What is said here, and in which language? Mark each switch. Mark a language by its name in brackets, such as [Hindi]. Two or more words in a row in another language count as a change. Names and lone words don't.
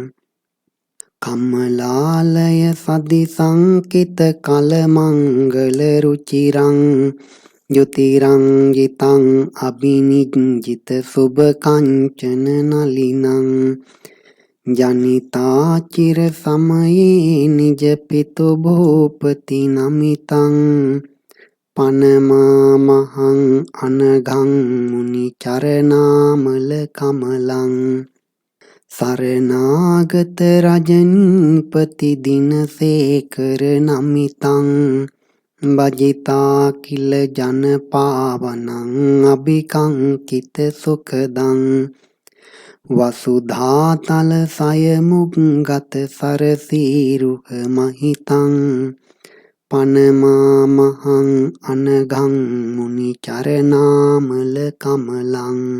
[Pali] කමලාලය සදි සංකිත කලමංගල රුචිරං යුතිරංගිතං අභිනිජ්ජිත සුභ කංචන නලිනං ජනිතා චිර සමයේ නිජ පිතු භූපති නමිතං පනමාමහං අනගං මුනි චරනාමල කමලං. සරණාගත රජනීපති දිනසේකර නමිතං භජිතා කිල ජනපාවනං අභිකංකිත සුඛදං වසුධාතල සයමුග්ගත සරසීරුහ මහිතං පනමාමහං අනගං මුනි චරනාමල කමලං.